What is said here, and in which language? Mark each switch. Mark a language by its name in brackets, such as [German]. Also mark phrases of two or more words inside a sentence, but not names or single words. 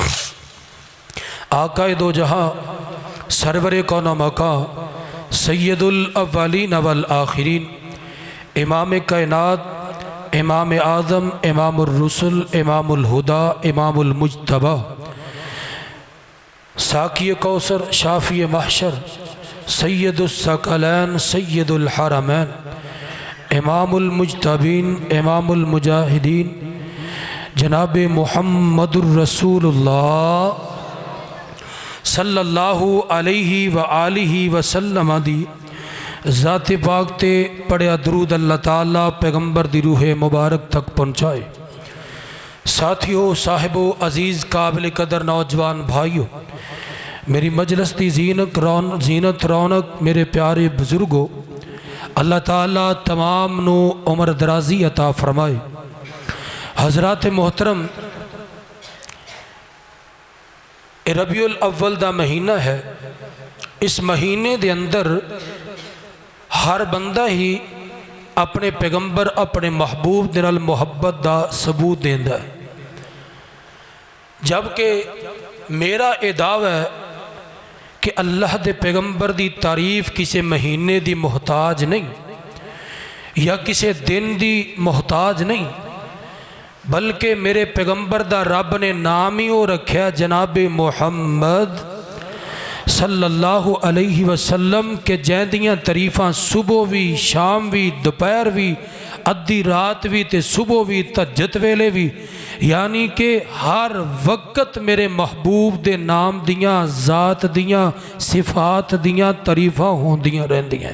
[Urdu] آقائے دو جہاں سرور کون و مکاں سید الاولین والآخرین امام کائنات امام اعظم امام الرسل امام الہدیٰ امام المجتبیٰ [Punjabi] ساقی کوثر شافع محشر سید الثقلین سید الحرمین امام المجتبین امام المجاہدین جناب محمد رسول اللہ [Arabic] صلى الله عليه وآله وسلم [Punjabi] دی ذات پاک تے پڑھیا درود اللہ تعالیٰ پیغمبر دی روح مبارک تک پہنچائے. [Urdu] ساتھیو، صاحبو، عزیز، قابل قدر نوجوان بھائیو، میری مجلس کی زینت رونق میرے پیارے بزرگو، اللہ تعالیٰ تمام نوں عمر درازی عطا فرمائے. [Punjabi] حضرات محترم، ربیع الاول دا مہینہ ہے. اس مہینے دے اندر ہر بندہ ہی اپنے پیغمبر اپنے محبوب دے نال محبت دا ثبوت دیندا ہے. جبکہ میرا یہ دعویٰ ہے کہ اللہ دے پیغمبر دی تعریف کسی مہینے دی محتاج نہیں یا کسی دن دی محتاج نہیں, بلکہ میرے پیغمبر دا رب نے نام ہی وہ رکھا جناب محمد [Arabic] صلى الله عليه وسلم [Punjabi] کہ جیندیاں تعریفاں صبح بھی، شام بھی، دوپہر بھی، ادھی رات بھی تے صبح بھی، تہجد ویلے بھی، یعنی کہ ہر وقت میرے محبوب دے نام دیاں، ذات دیاں، صفات دیاں تعریفاں ہوندیاں رہندیاں.